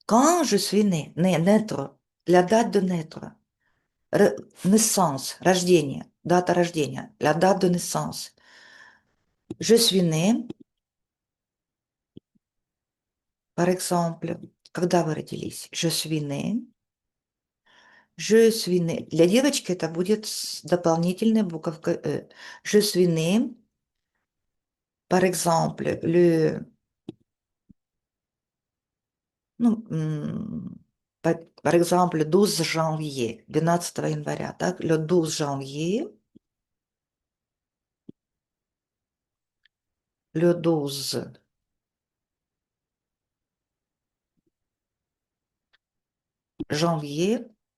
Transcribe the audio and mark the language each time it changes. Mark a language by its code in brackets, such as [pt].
[fr] Quand je suis née, naître, la date de naître, naissance, [ru] рождение, дата рождения, [fr] la date de naissance. Je suis née, par exemple, [ru] когда вы родились? [fr] Je suis née. Je suis née. [ru] Для девочки это будет с дополнительной буковкой «э». [fr] Je suis née, par exemple, [ru] ну, [fr] par exemple, 12 janvier, [ru] 12 января, так? [fr] Le 12 janvier, le 12 janvier,